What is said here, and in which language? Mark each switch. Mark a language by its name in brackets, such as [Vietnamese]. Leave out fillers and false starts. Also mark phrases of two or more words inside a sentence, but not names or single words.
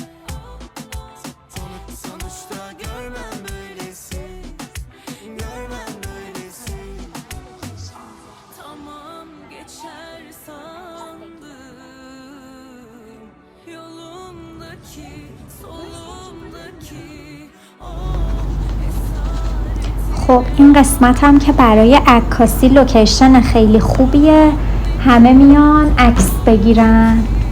[Turkish] Sonuçta görmem öylesini. Görmem öylesini. Tamam geçer sandım yolumdaki solumdaki o [Persian] خب این قسمت هم که برای عکاسی لوکیشن خیلی خوبیه، همه میان عکس بگیرن.